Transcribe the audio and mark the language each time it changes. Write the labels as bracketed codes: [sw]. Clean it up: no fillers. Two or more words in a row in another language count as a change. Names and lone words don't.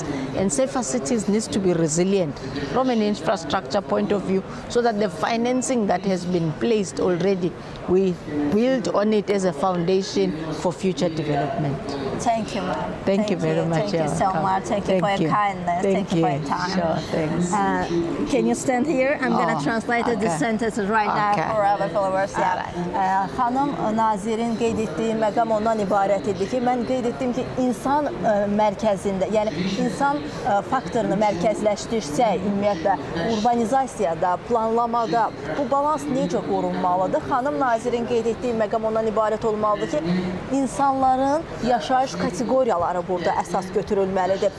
[en] And safer cities needs to be resilient from an infrastructure point of view so that the financing that has been placed already, we build on it as a foundation for future development. Thank you, ma'am. Thank you very much. Thank you so much. Thank you for your kindness. Thank you for your time. Sure, thanks. Can you stand here? I'm going to translate the sentences right now for our followers. [az] Xanım nazirin qeyd etdiyi məqam ondan ibarət idi ki, mən qeyd etdim ki, insan mərkəzində, yəni insan faktorunu mərkəzləşdirsək, ümumiyyətlə urbanizasiyada, planlamada bu balans necə qorunmalıdır? Xanım nazirin qeyd etdiyi məqam ondan ibarət olmalıdır ki, insanların yaşayış kateqoriyaları burada əsas götürülməlidir.